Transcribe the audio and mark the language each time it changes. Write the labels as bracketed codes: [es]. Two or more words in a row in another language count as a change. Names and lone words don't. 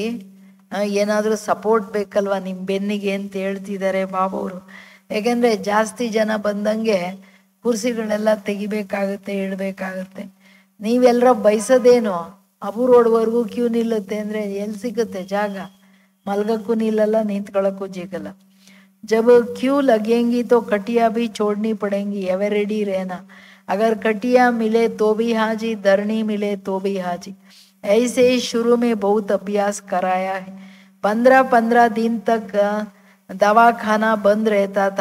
[kn] ಏನಾದ್ರೂ ಸಪೋರ್ಟ್ ಬೇಕಲ್ವಾ ನಿಮ್ ಬೆನ್ನಿಗೆ ಅಂತ ಹೇಳ್ತಿದ್ದಾರೆ ಬಾಬವರು. ಯಾಕೆಂದ್ರೆ ಜಾಸ್ತಿ ಜನ ಬಂದಂಗೆ ಕುರ್ಸಿಗಳೆಲ್ಲ ತೆಗಿಬೇಕಾಗತ್ತೆ, ಇಡ್ಬೇಕಾಗತ್ತೆ. ನೀವೆಲ್ಲರ ಬಯಸೋದೇನು, ಅಬು ರೋಡ್ವರೆಗೂ ಕ್ಯೂ ನಿಲ್ಲುತ್ತೆ ಅಂದ್ರೆ ಎಲ್ಲಿ ಸಿಗುತ್ತೆ ಜಾಗ? ಮಲ್ಗಕ್ಕೂ ನಿಲ್ಲಲ್ಲ, ನಿಂತ್ಕೊಳ್ಳಕ್ಕೂ ಸಿಗಲ್ಲ. [hi] जब क्यू लगेंगी तो कटिया भी छोड़नी पड़ेंगी, [en] ever ready [hi] रहना. अगर कटिया मिले तो भी हाजी, धरनी मिले तो भी हाजी. ऐसे ही शुरू में बहुत अभ्यास कराया है. 15-15 दिन तक दवाखाना बंद रहता था.